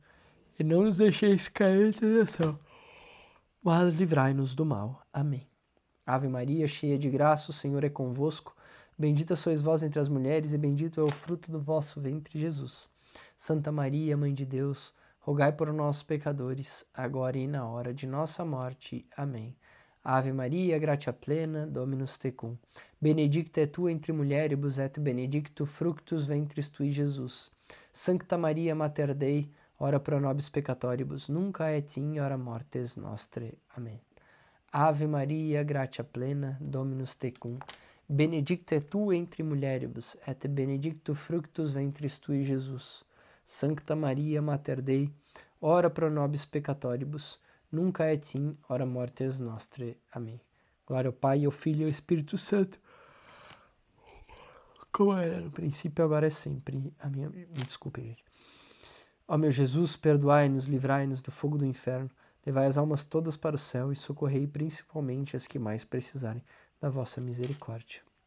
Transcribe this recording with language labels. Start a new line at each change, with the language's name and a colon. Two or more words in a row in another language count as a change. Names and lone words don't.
Portuguese: E não nos deixeis cair em tentação, mas livrai-nos do mal. Amém. Ave Maria, cheia de graça, o Senhor é convosco. Bendita sois vós entre as mulheres, e bendito é o fruto do vosso ventre, Jesus. Santa Maria, Mãe de Deus, rogai por nós, pecadores, agora e na hora de nossa morte. Amém.
Latin: Ave Maria, gratia plena, Dominus tecum. Benedicta tu entre mulieribus et benedictus fructus ventris tui, Jesus. Sancta Maria, Mater Dei, ora pro nobis peccatoribus, nunca et in hora mortis nostrae.
Portuguese: Amém.
Latin: Ave Maria, gratia plena, Dominus tecum. Benedicta tu entre mulieribus, et benedictus fructus ventris tui, Jesus. Sancta Maria, Mater Dei, ora pro nobis peccatoribus, nunca et in hora mortis nostrae.
Portuguese: Amém. Glória ao Pai, ao Filho e ao Espírito Santo, como era no princípio, agora é sempre. Amém. Me desculpe, gente. Ó meu Jesus, perdoai-nos, livrai-nos do fogo do inferno, levai as almas todas para o céu e socorrei principalmente as que mais precisarem da vossa misericórdia.